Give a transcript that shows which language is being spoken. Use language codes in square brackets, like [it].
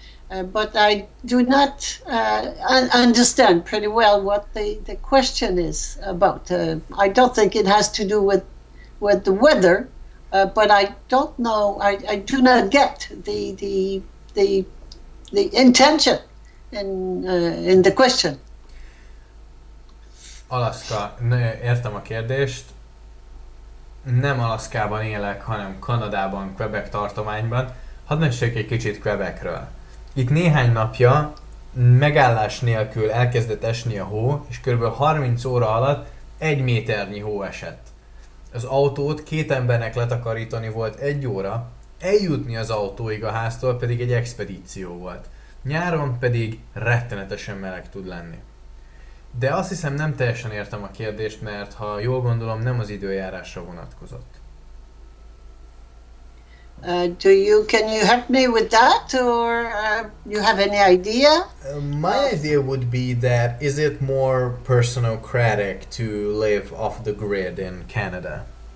[en] But I do not understand pretty well what the question is about. I don't think it has to do with the weather, but I don't know. I do not get the intention in the question. [hu] Alaszka, értem a kérdést. Nem Alaszkában élek, hanem Kanadában, Quebec tartományban. Hadd mesélj egy kicsit Quebecről. Itt néhány napja megállás nélkül elkezdett esni a hó, és kb. 30 óra alatt 1 méternyi hó esett. Az autót 2 embernek letakarítani volt 1 óra, eljutni az autóig a háztól pedig egy expedíció volt. Nyáron pedig rettenetesen meleg tud lenni. De azt hiszem nem teljesen értem a kérdést, mert ha jól gondolom nem az időjárásra vonatkozott. [en] Can you help me with that, or you have any idea? My idea would be that is it more personocratic to live off the grid in Canada?